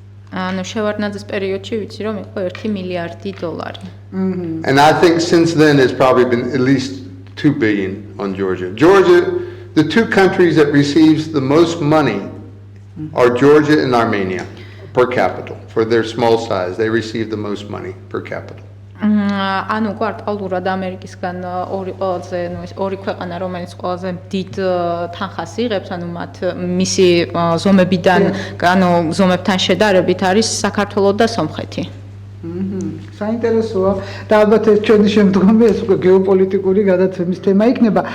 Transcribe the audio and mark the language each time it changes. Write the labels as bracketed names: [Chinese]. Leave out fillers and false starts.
[Georgian] ანუ შევარდნაძის პერიოდში ვიცი რომ იყო 1 მილიარდი დოლარი. [English] And I think since then it's probably been at least $2 billion on Georgia. Georgia, the two countries that receives the most money are Georgia and Armenia per capita. For their small size, they receive the most money per capita. [Georgian] ანუ კვარტალურად ამერიკისგან ორი ქვეყანა რომელიც ყველაზე დიდ თანხას იღებს, ანუ მათ მისი ზომებიდან, ანუ ზომებთან შედარებით არის საქართველო და სომხეთი. საინტერესოა და ალბათ ეს ჩვენი შემდგომი ეს უკვე გეოპოლიტიკური გადაცემის თემა იქნება.